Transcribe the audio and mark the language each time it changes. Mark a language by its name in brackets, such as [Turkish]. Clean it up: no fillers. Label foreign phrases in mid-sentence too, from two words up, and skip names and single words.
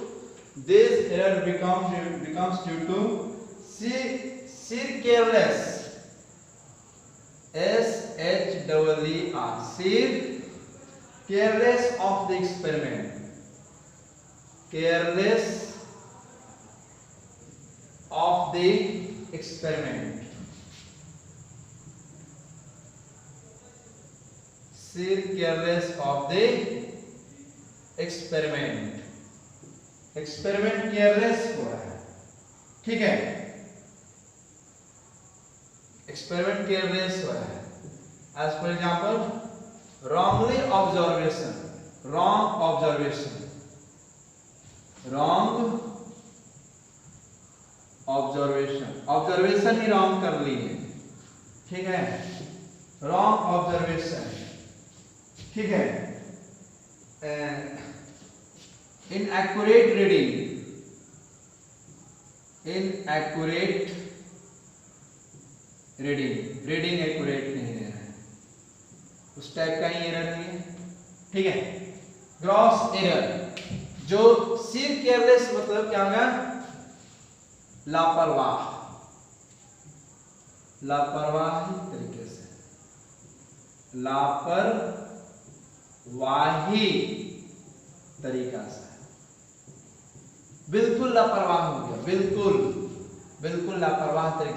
[English] sheer careless, SHEER, sheer careless of the experiment, careless of the experiment, sheer careless of the experiment, experiment careless [Hindi] हुआ है, ठीक है, [English] experiment careless [Hindi] हुआ है। [English] as for example wrongly observation, wrong observation, wrong observation, observation ही wrong [Hindi] कर ली है, ठीक है, [English] wrong observation, [Hindi] ठीक है। [English] inaccurate reading, inaccurate reading, reading accurate [Hindi] नहीं दे रहा है, उस टाइप का ही एरर है, ठीक है। ग्रॉस एरर, जो [English] sheer careless [Hindi] मतलब क्या होगा? लापरवाह, लापरवाही तरीके से, लापरवाही तरीका से, बिल्कुल लापरवाह हो गया, बिल्कुल लापरवाह तरीके,